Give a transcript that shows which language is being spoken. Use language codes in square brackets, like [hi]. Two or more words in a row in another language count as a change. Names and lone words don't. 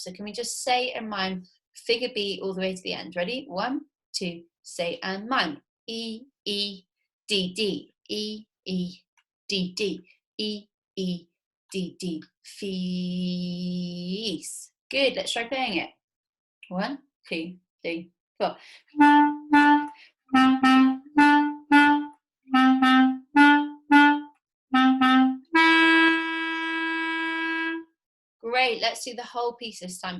[en] So can we just say and mime figure B all the way to the end? Ready? 1, 2, say and mime. E, E, D, D. E, E, D, D. E, E, D, D. Fees. Good. Let's try playing it. 1, 2, 3, 4. Great, let's do the whole piece this time.